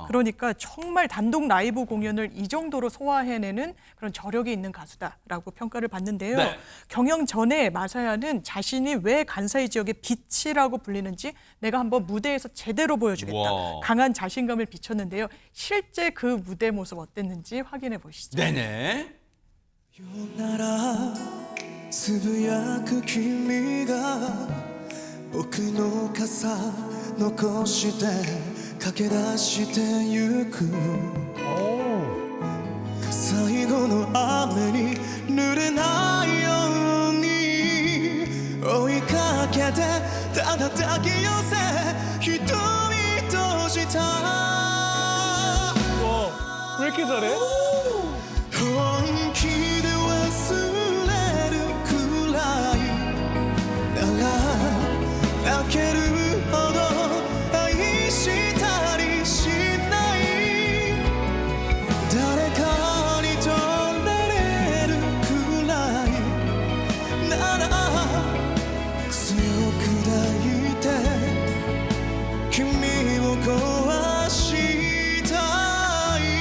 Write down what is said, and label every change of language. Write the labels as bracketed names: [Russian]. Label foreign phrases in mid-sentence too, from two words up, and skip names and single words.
[Korean] 그러니까 정말 단독 라이브 공연을 이 정도로 소화해내는 그런 저력이 있는 가수다라고 평가를 받는데요. 경영 전에 마사야는 자신이 왜 간사이 지역의 빛이라고 불리는지 내가 한번 무대에서 제대로 보여주겠다. 강한 자신감을 비쳤는데요. 실제 그 무대 모습 어땠는지 확인해 보시죠. 네네. [Japanese] つぶやく君が僕の傘残して駆け出してゆく最後の雨に濡れないように追いかけてただ抱き寄せ瞳閉じた [Korean] 왜 이렇게 잘해? [Japanese] 本気で忘れるくらいなら泣けるほど愛したりしない誰かに取られるくらいなら強く抱いて君を壊したい